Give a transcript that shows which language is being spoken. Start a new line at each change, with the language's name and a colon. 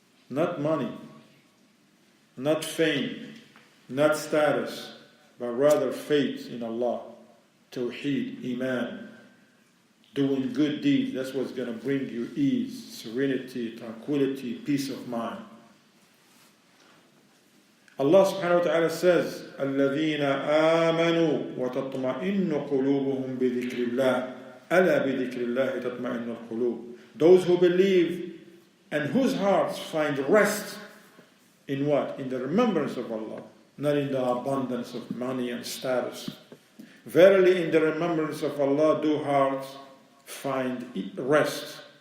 English: Not money, not fame, not status, but rather faith in Allah, tawheed, iman, doing good deeds. That's what's going to bring you ease, serenity, tranquility, peace of mind. Allah subhanahu wa ta'ala says,
Arabic: الَّذِينَ آمَنُوا وَتَطْمَئِنُّ قُلُوبُهُمْ بِذِكْرِ اللَّهِ أَلَا بِذِكْرِ اللَّهِ تَطْمَئِنُّ الْقُلُوبُ.
English: Those who believe and whose hearts find rest in what? In the remembrance of Allah, not in the abundance of money and status. Verily, in the remembrance of Allah do hearts find rest.